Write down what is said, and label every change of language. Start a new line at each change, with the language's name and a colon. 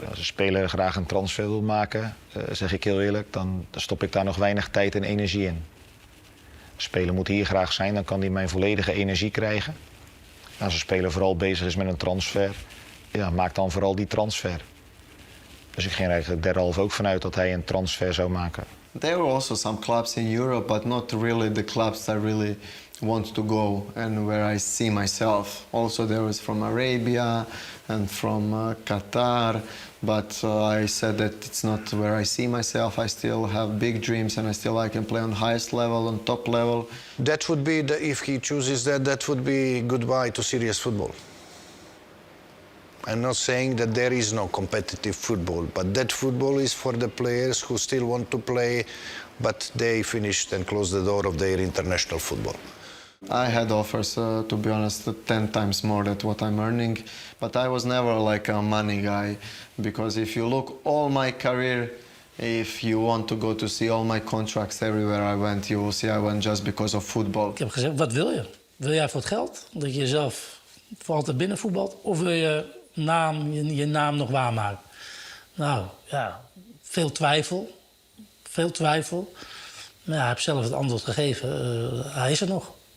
Dutch: Als een speler graag een transfer wil maken, zeg ik heel eerlijk, dan stop ik daar nog weinig tijd en energie in. Een speler moet hier graag zijn, dan kan hij mijn volledige energie krijgen. Als een speler vooral bezig is met een transfer, ja, maak dan vooral die transfer. Dus ik ging er eigenlijk derhalve ook vanuit dat hij een transfer zou maken.
English: There were also some clubs in Europe, but not really the clubs I really want to go and where I see myself. Also there was from Arabia and from Qatar, but I said that it's not where I see myself. I still have big dreams and I can play on highest level, on top level. That would be, if he chooses that would be goodbye to serious football. I'm not saying that there is no competitive football, but that football is for the players who still want to play, but they finished and closed the door of their international football. I had offers, to be honest, 10 times more than what I'm earning, but I was never like a money guy, because if you look all my career, if you want to go to see all my contracts everywhere I went, you will see I went just because of football.
Dutch: Ik heb gezegd, wat wil je? Wil jij voor het geld? Dat je jezelf voor altijd binnen voetbalt? Of wil je je naam nog waarmaken? Nou, ja, veel twijfel. Maar ja, hij heeft zelf het antwoord gegeven. Hij is er nog.